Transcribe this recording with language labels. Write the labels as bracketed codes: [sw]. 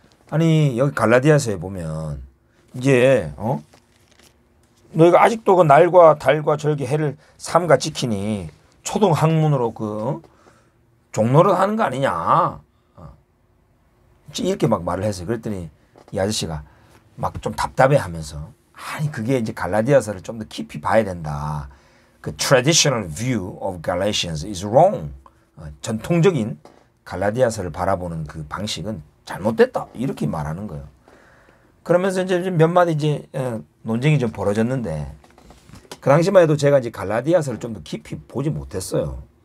[ko] 아니 여기 갈라디아서에 보면 이제 너희가 아직도 그 날과 달과 절기 해를 삼가 지키니 초등 학문으로 그 종로를 하는 거 아니냐? 이렇게 막 말을 했어요. 그랬더니 이 아저씨가 막 좀 답답해하면서 아니 그게 이제 갈라디아서를 좀 더 깊이 봐야 된다. [en] 그 traditional view of Galatians is wrong. [ko] 전통적인 갈라디아서를 바라보는 그 방식은 잘못됐다. 이렇게 말하는 거예요. 그러면서 이제 몇 마디 이제 논쟁이 좀 벌어졌는데 그 당시만 해도 제가 이제 갈라디아서를 좀 더 깊이 보지 못했어요.